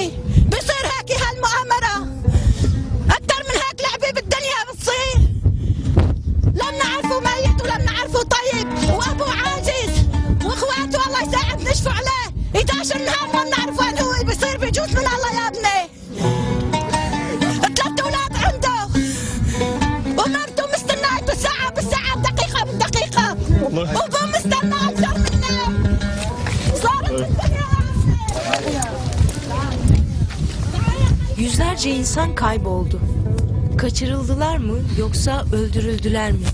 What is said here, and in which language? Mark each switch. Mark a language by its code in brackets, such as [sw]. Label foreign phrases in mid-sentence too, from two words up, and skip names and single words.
[ar] بصير هيك هالمؤامره اكثر من هيك لعبه بالدنيا بتصير لم نعرفه ميت ولم نعرفه طيب وابوه عاجز واخواته الله يساعد نشفوا عليه 11 نهار ما بنعرف وين هو بصير بجوز من الله يا ابني ومرته مستناك بالساعة بدقيقة وابوه مستنى أكثر مني صارت الدنيا. [tr] Yüzlerce insan kayboldu. Kaçırıldılar mı yoksa öldürüldüler mi?